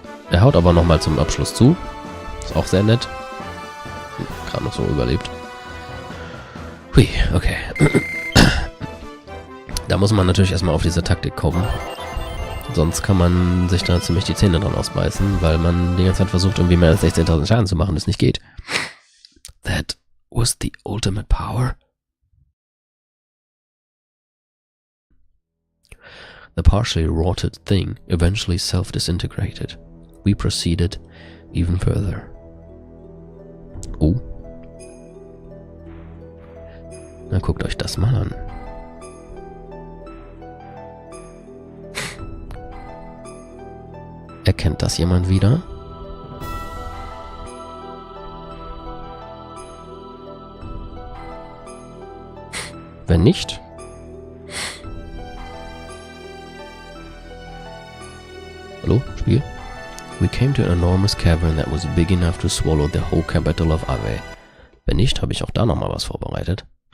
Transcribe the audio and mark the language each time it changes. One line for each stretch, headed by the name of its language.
German: Er haut aber nochmal zum Abschluss zu. Ist auch sehr nett. Gerade noch so überlebt. Hui, okay. Da muss man natürlich erstmal auf diese Taktik kommen. Sonst kann man sich da ziemlich die Zähne dran ausbeißen, weil man die ganze Zeit versucht, irgendwie mehr als 16.000 Schaden zu machen, das nicht geht.
English: That was the ultimate power? The partially rotted thing eventually self-disintegrated. We proceeded even further. Oh.
German: Na, guckt euch das mal an. Erkennt das jemand wieder? Wenn nicht, hallo, Spiel?
English: We came to an enormous cavern that was big enough to swallow the whole capital of aRdW.
German: Wenn nicht, habe ich auch da nochmal was vorbereitet.